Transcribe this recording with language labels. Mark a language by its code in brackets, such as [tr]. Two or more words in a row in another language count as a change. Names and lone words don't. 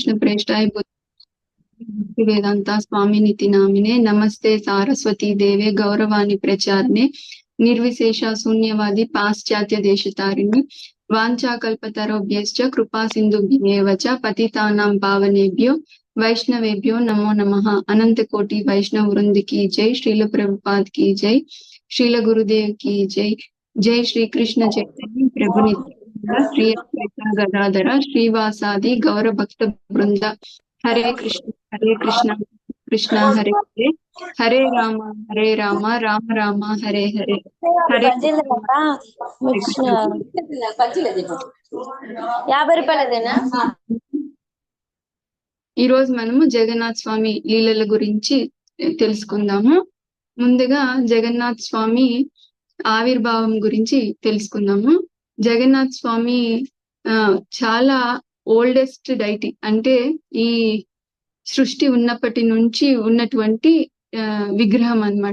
[sa] कृष्ण प्रेष्ठाय भक्ति वेदांता स्वामी नीति नामिने नमस्ते सारस्वती देवे गौरवाणी प्रचारणे निर्विशेष शून्यवादी पाश्चात्य देशतारिणी वाञ्छाकल्पतरुभ्यश्च कृपा सिन्धुभ्येव च पतितानां पावनेभ्यो वैष्णवेभ्यो नमो नमः। [hi] अनंत कोटि वैष्णव वृंद की जय। श्रील प्रभुपाद की जय। श्रील गुरुदेव की जय। [sa] जय श्री कृष्ण चैतन्य प्रभु नित्यानंद श्री अद्वैत गदाधर श्रीवासादि गौर भक्त वृंद। हरे कृष्ण कृष्ण हरे हरे हरे राम राम राम हरे हरे हरे कृष्ण। [te] 50 రూపాయలదేనా? ఈ రోజు మనము జగన్నాథ్ స్వామి లీలల గురించి తెలుసుకుందాము. ముందుగా జగన్నాథ్ స్వామి ఆవిర్భావం గురించి తెలుసుకుందాము. జగన్నాథ్ స్వామి చాలా [en] oldest deity, [te] అంటే ఈ సృష్టి ఉన్నప్పటి నుంచి ఉన్నటువంటి విగ్రహం అన్నమాట.